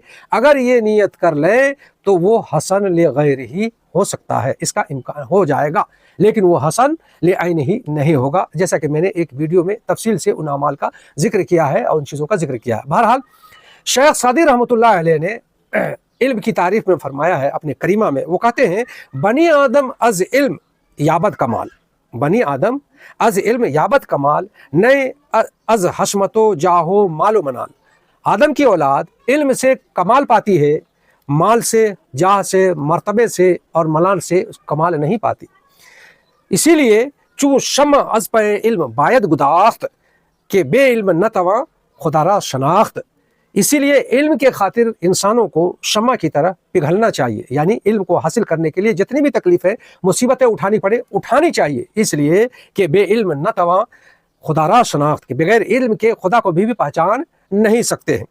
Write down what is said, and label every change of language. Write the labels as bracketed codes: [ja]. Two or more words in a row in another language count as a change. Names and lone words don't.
[ur] اگر یہ نیت کر لیں تو وہ [ar] حسن لغیرہ [ur] ہو سکتا ہے، اس کا امکان ہو جائے گا، لیکن وہ [ar] حسن لعینہ [ur] نہیں ہوگا، جیسا کہ میں نے ایک ویڈیو میں تفصیل سے ان اعمال کا ذکر کیا ہے اور ان چیزوں کا ذکر کیا ہے. بہرحال شیخ سعدی رحمۃ اللہ علیہ نے علم کی تعریف میں فرمایا ہے اپنے کریمہ میں، وہ کہتے ہیں [fa] بنی آدم از علم یابد کمال، بنی آدم از علم یابد کمال، نئے از حشمت و جاہو مال و منال۔ [ur] آدم کی اولاد علم سے کمال پاتی ہے، مال سے، جاہ سے، مرتبے سے اور ملال سے کمال نہیں پاتی۔ اسی لیے [fa] چوں شمع از پہ علم باید گداخت، کہ بے علم نہ تواں خدا را شناخت۔ [ur] اسی لیے علم کے خاطر انسانوں کو شمع کی طرح پگھلنا چاہیے، یعنی علم کو حاصل کرنے کے لیے جتنی بھی تکلیفیں مصیبتیں اٹھانی پڑے اٹھانی چاہیے، اس لیے کہ [fa] بے علم نہ تواں خدا را شناخت، [ur] کے بغیر علم کے خدا کو بھی پہچان نہیں سکتے ہیں۔